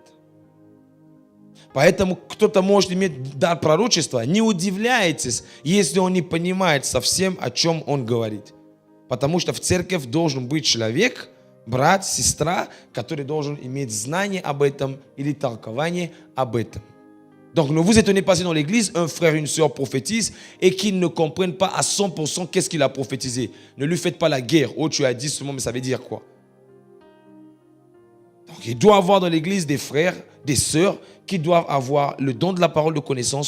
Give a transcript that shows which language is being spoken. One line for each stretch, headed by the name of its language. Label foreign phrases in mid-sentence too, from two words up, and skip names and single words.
Russian: Поэтому кто-то может иметь дар пророчества. Не удивляйтесь, если он не понимает совсем, о чем он говорит. Потому что в церковь должен быть человек, брат, сестра, который должен иметь знание об этом или толкование об этом.
French: Donc ne vous étonnez pas si dans l'église, un frère et une sœur prophétisent et qu'ils ne comprennent pas à 100% qu'est-ce qu'il a prophétisé. Ne lui faites pas la guerre. Oh, tu as dit seulement, mais ça veut dire quoi? Donc il doit y avoir dans l'église des frères, des sœurs qui doivent avoir le don de la parole de connaissance.